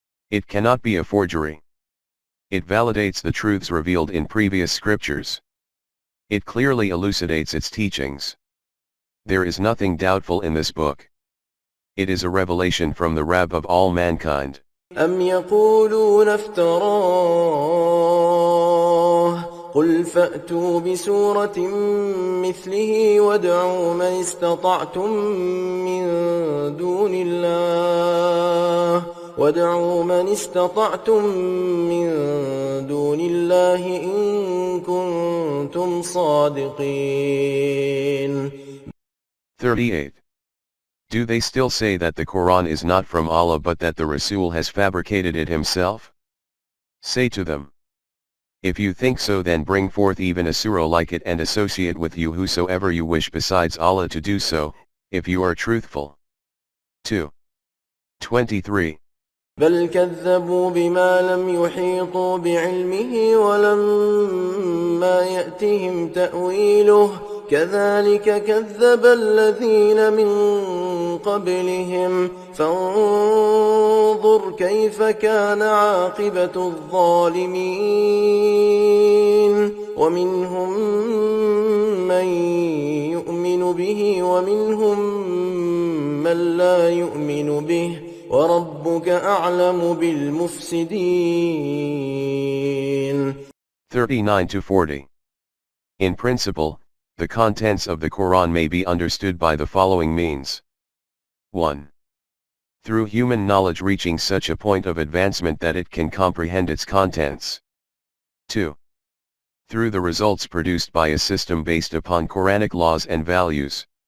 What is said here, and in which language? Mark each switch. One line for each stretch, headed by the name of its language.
English: It cannot be a forgery. It validates the truths revealed in previous scriptures. It clearly elucidates its teachings. There is nothing doubtful in this book. It is a revelation from the Rabb of all mankind.
Arabic: أم يقولون افتراه قل فأتوا بسورة مثله وادعوا من استطعتم من دون الله إن كنتم صادقين.
English: 38. Do they still say that the Quran is not from Allah but that the Rasul has fabricated it himself? Say to them, if you think so, then bring forth even a surah like it and associate with you whosoever you wish besides Allah to do so, if you are truthful. 2. 23.
Arabic: بل كذبوا بما لم يحيطوا بعلمه ولما يأتهم تأويله كذلك كذب الذين من قبلهم فانظر كيف كان عاقبة الظالمين ومنهم من يؤمن به ومنهم من لا يؤمن به وَرَبُّكَ أَعْلَمُ بِالْمُفْسِدِينَ.
English: 39-40. In principle, the contents of the Quran may be understood by the following means. 1. Through human knowledge reaching such a point of advancement that it can comprehend its contents. 2. Through the results produced by a system based upon Quranic laws and values.